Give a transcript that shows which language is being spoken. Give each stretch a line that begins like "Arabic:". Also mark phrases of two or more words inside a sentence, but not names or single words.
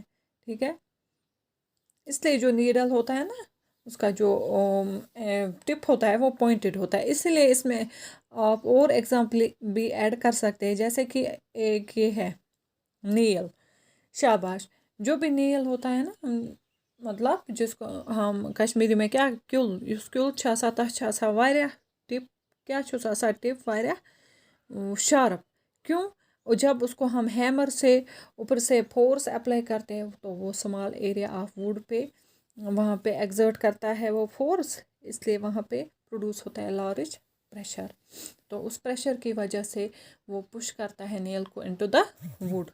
Hindi: ठीक है, इसलिए जो नीडल होता है ना, उसका जो टिप होता है वो पॉइंटेड होता है, इसीलिए इसमें आप और एग्जाम्पल भी ऐड कर सकते हैं, जैसे कि एक ये है नील। शाबाश, जो भी नील होता है ना, मतलब जिसको हम कश्मीरी में
Kashmiri: क्या क्यूल, युस क्यूल छ आसान, तथ छ आसान वारिया टिप, क्या छुस आसान टिप वारिया शार्प। क्यों?
Hindi: और जब उसको हम हैमर से ऊपर से फोर्स अप्लाई करते हैं तो वो
English: small area of wood
Hindi: पे वहाँ पे एग्जर्ट करता है वो फोर्स, इसलिए वहाँ पे प्रोड्यूस होता है
English: large pressure.
Hindi: तो उस प्रेशर की वजह से वो पुश करता है नेल को
English: into the wood.